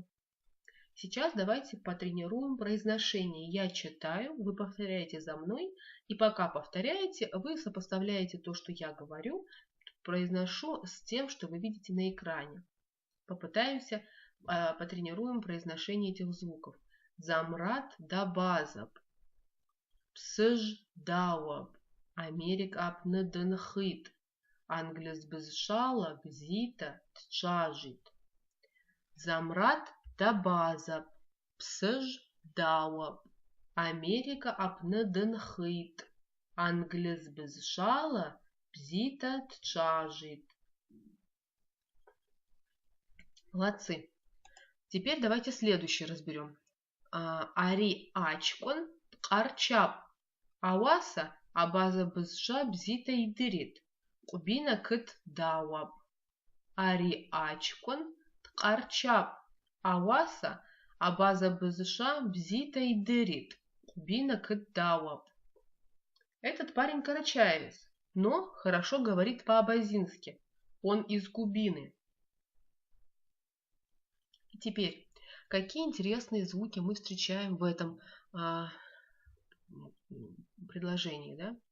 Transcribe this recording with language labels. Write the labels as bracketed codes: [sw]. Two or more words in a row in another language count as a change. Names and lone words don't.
[ru] Сейчас давайте потренируем произношение. Я читаю, вы повторяете за мной, и пока повторяете, вы сопоставляете то, что я говорю, произношу с тем, что вы видите на экране. Попытаемся, потренируем произношение этих звуков. [abq] Замрат дабазаб. Псж дауаб, Америк ап неденхит, Англис безшала бзита тчажит. Замрат дабазаб, псж дауаб, Америка ап неденхит, Англис безшала бзита тчажит. [ru] Молодцы. Теперь давайте следующий разберем. [abq] Ари ачкон арчап. Ауаса абаза бызша бзита идырит. Кубина кыт дауаб. Ари ачкон ткарчап. Ауаса абаза бызша бзита идырит. Кубина кыт дауаб. [ru] Этот парень карачаевец, но хорошо говорит по-абазински. Он из Кубины. И теперь, какие интересные звуки мы встречаем в этом предложении, да?